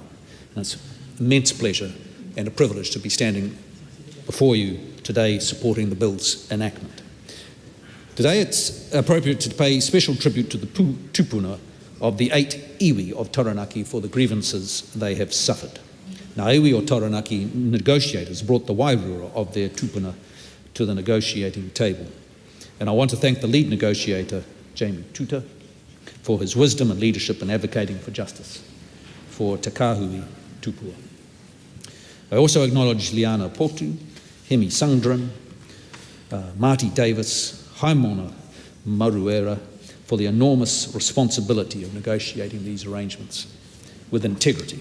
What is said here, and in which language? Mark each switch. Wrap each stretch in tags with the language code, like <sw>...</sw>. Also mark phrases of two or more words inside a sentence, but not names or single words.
<en>And it's an immense pleasure and a privilege to be standing before you today supporting the bill's enactment. Today it's appropriate to pay special tribute to the tupuna of the 8 iwi of Taranaki for the grievances they have suffered. Ngā iwi o Taranaki negotiators brought the wairua of their tupuna to the negotiating table. And I want to thank the lead negotiator, Jamie Tuta, for his wisdom and leadership in advocating for justice for Te Kāhui Tupua. I also acknowledge Liana Potu, Hemi Sungdran, Marty Davis, Haimona Maruera for the enormous responsibility of negotiating these arrangements with integrity.</en>